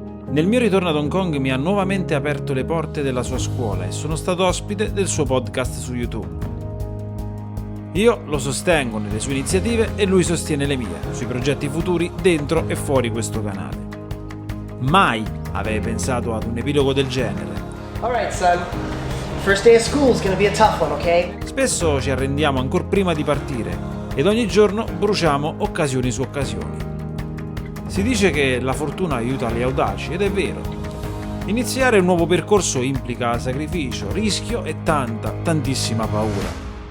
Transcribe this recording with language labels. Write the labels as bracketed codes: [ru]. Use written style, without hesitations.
[it] Nel mio ritorno ad Hong Kong mi ha nuovamente aperto le porte della sua scuola e sono stato ospite del suo podcast su YouTube. Io lo sostengo nelle sue iniziative e lui sostiene le mie, sui progetti futuri dentro e fuori questo canale. Mai avevi pensato ad un epilogo del genere. [en] Alright, son. First day of school is gonna be a tough one, okay? [it] Spesso ci arrendiamo ancora prima di partire ed ogni giorno bruciamo occasioni su occasioni. Si dice che la fortuna aiuta gli audaci ed è vero. Iniziare un nuovo percorso implica sacrificio, rischio e tantissima paura.